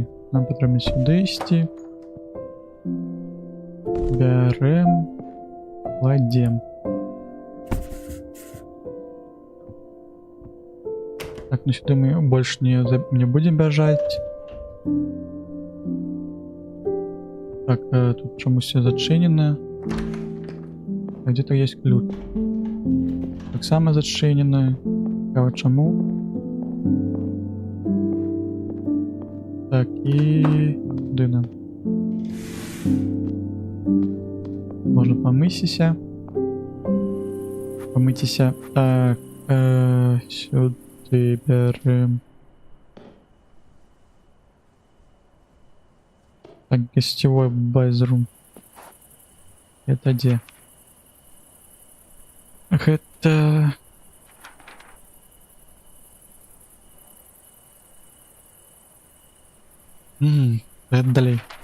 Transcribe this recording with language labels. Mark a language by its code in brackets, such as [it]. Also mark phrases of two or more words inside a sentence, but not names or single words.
[uk] Нам потрібно сюди йти. [ru] Берем, кладем. Так, ну сюда мы больше не будем бежать. [uk] Так, тут чомусь все зачинено. [ru] Где-то есть ключ. [uk] Так само зачинено. Цікаво, чому. Так, і куди нам? Можна помитися. Помитися. Так, сюди берем. [ru] Так, гостевой байзрум. Это где? Это... Это далее.